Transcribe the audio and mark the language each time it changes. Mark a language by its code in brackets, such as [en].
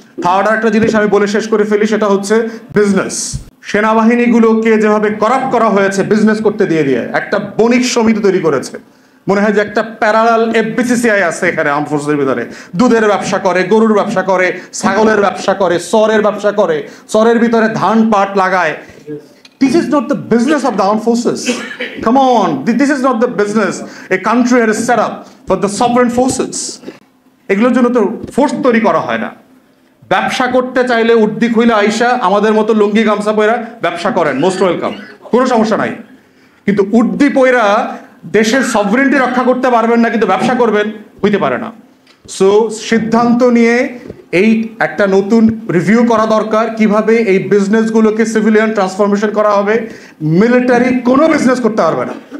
[bn] Third একটা জিনিস আমি বলে শেষ করে ফেলি, সেটা হচ্ছে বিজনেস। সেনাবাহিনীগুলোকে যেভাবে করাপ্ট করা হয়েছে বিজনেস করতে দিয়ে দিয়ে একটা বণিক সমিতি তৈরি করেছে। মনে হয় যে একটা প্যারালাল এফবিসিসিআই আছে এখানে আর্ম ফোর্সের ভিতরে। দুধের ব্যবসা করে, গরুর ব্যবসা করে, ছাগলের ব্যবসা করে, সরের ব্যবসা করে, সরের ভিতরে ধান পাট লাগায়। [en] This is not the business of the armed forces. Come on, this is not the business a country has set up for the sovereign forces. [bn] এগুলোর জন্য তো ফোর্স তৈরি করা হয় না। ব্যবসা করতে চাইলে উর্দি খুইলা আইসা আমাদের মতো লুঙ্গি গামছা পয়রা ব্যবসা করেন, [en] most welcome, [bn] কোনো সমস্যা নাই। কিন্তু উর্দি পয়রা দেশের সভরেন্টি রক্ষা করতে পারবেন না, কিন্তু ব্যবসা করবেন, হইতে পারে না। সো সিদ্ধান্ত নিয়ে এই একটা নতুন রিভিউ করা দরকার, কিভাবে এই বিজনেসগুলোকে সিভিলিয়ান ট্রান্সফরমেশন করা হবে। মিলিটারি কোনো বিজনেস করতে পারবে না।